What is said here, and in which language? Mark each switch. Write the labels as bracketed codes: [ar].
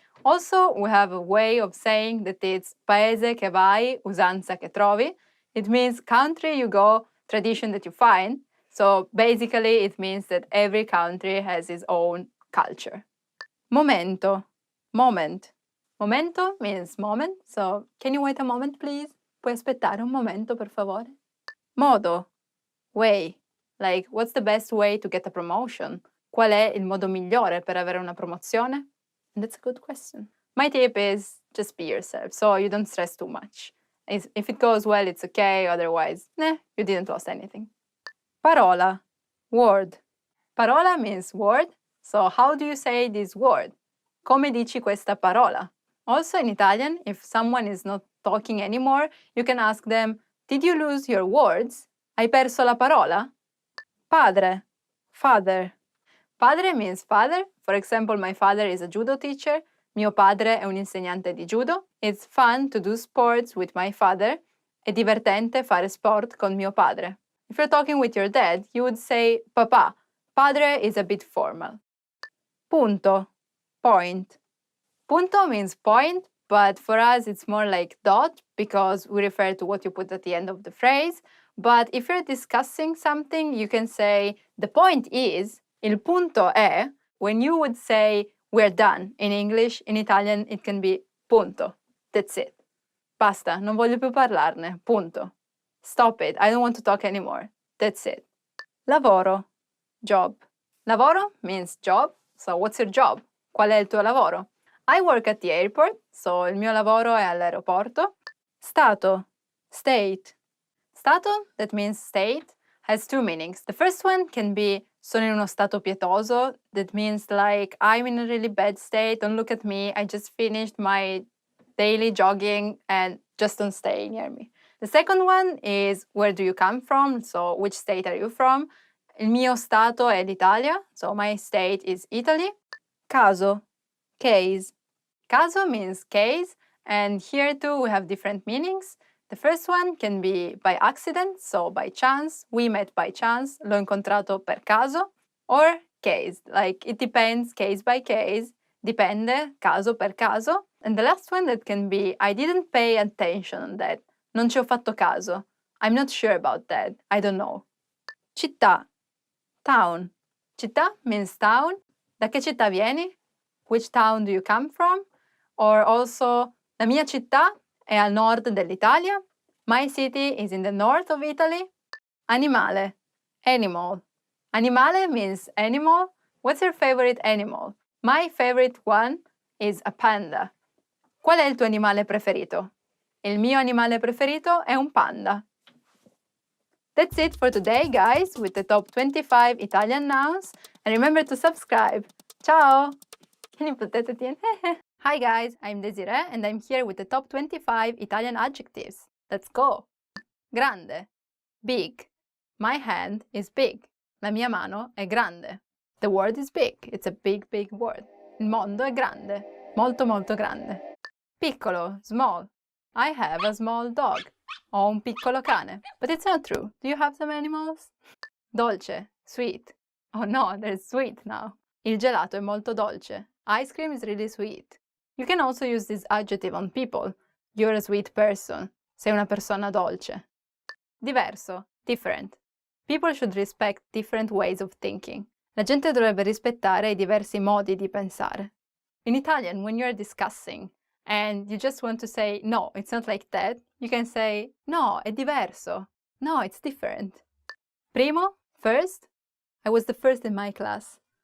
[en] Also, we have a way of saying that it's [it] paese che vai, usanza che trovi. [en] It means country you go, tradition that you find. So basically, it means that every country has its own culture. Momento, moment. Momento means moment, so can you wait a moment, please? [it] Puoi aspettare un momento, per favore? [en] Modo, way. Like, what's the best way to get a promotion? [it] Qual è il modo migliore per avere una promozione? [en] And that's a good question. My tip is just be yourself, so you don't stress too much. If it goes well, it's okay, otherwise, you didn't lose anything. Parola, word. Parola means word, so how do you say this word? Come dici questa parola? Also in Italian, if someone is not talking anymore, you can ask them, did you lose your words? [it] Hai perso la parola? Padre, father. [en] Padre means father. For example, my father is a judo teacher. [it] Mio padre è un insegnante di judo. [en] It's fun to do sports with my father. [it] È divertente fare sport con mio padre. [en] If you're talking with your dad, you would say papà. Padre is a bit formal. Punto, point. Punto means point, but for us it's more like dot because we refer to what you put at the end of the phrase. But if you're discussing something, you can say the point is, [it] il punto è. [en] When you would say we're done in English, in Italian it can be punto. That's it. [it] Basta, non voglio più parlarne. [en] Punto. Stop it. I don't want to talk anymore. That's it. Lavoro. Job. Lavoro means job. So what's your job? [it] Qual è il tuo lavoro? [en] I work at the airport, so [it] il mio lavoro è all'aeroporto. [en] Stato. State. Stato, that means state, has two meanings. The first one can be [it] sono in uno stato pietoso. [en] That means like I'm in a really bad state. Don't look at me. I just finished my daily jogging and just don't stay near me. The second one is where do you come from? So which state are you from? [it] Il mio stato è l'Italia, [en] so my state is Italy. Caso, case. Caso means case, and here too we have different meanings. The first one can be by accident, so by chance, we met by chance, [it] l'ho incontrato per caso, [en] or case, like it depends, case by case, [it] dipende, caso per caso. [en] And the last one that can be, I didn't pay attention on that, [it] non ci ho fatto caso, [en] I'm not sure about that, I don't know. [it] Città, town. [en] Città means town. [it] Da che città vieni? [en] Which town do you come from? Or also, [it] la mia città è al nord dell'Italia. [en] My city is in the north of Italy. Animale, animal. Animale means animal. What's your favorite animal? My favorite one is a panda. [it] Qual è il tuo animale preferito? Il mio animale preferito è un panda. [en] That's it for today, guys, with the top 25 Italian nouns. And remember to subscribe. Ciao! Can you put that at the end? Hi guys, I'm Desiree and I'm here with the top 25 Italian adjectives. Let's go! Grande, big. My hand is big. [it] La mia mano è grande. [en] The word is big. It's a big, big word. [it] Il mondo è grande. Molto, molto grande. Piccolo, small. [en] I have a small dog. [it] Ho un piccolo cane. [en] But it's not true. Do you have some animals? Dolce, sweet. Oh no, there's sweet now. [it] Il gelato è molto dolce. [en] Ice cream is really sweet. You can also use this adjective on people. You're a sweet person. [it] Sei una persona dolce. [en] Diverso, different. People should respect different ways of thinking. [it] La gente dovrebbe rispettare i diversi modi di pensare. [en] In Italian, when you're discussing and you just want to say, no, it's not like that, you can say, [it] no, è diverso. [en] No, it's different. Primo, first. I was the first in my class.